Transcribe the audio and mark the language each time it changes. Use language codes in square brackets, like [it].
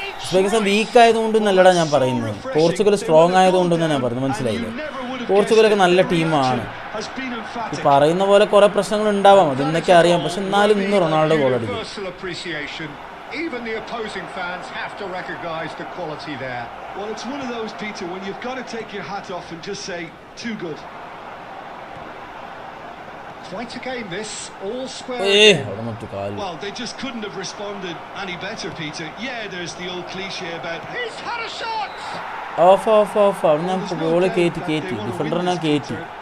[ml] Uzbekistan week ആയതുകൊണ്ട് നല്ലടാ ഞാൻ പറയുന്നത്. പോർച്ചുഗൽ സ്ട്രോങ് ആയതുകൊണ്ടെന്ന് ഞാൻ പറയുന്നത്, മനസ്സിലായില്ലേ? പോർച്ചുഗലൊക്കെ നല്ല ടീമാണ്. ഈ പറയുന്ന പോലെ കുറേ പ്രശ്നങ്ങൾ ഉണ്ടാവാം, അതെന്നൊക്കെ അറിയാം. പക്ഷെ എന്നാലും ഇന്ന് റൊണാൾഡോ ഗോൾ അടിക്കും. [en] Even the opposing fans have to recognise the quality there. Well, it's one of those, Peter, when you've got to take your hat off and just say, too good. Quite a game this, all square. Well, they just couldn't have responded any better, Peter. Yeah, there's the old cliche about he's had a shot. [ml] Of ഞാൻ goal കയറ്റി ഡിഫൻഡറിനെ കയറ്റി.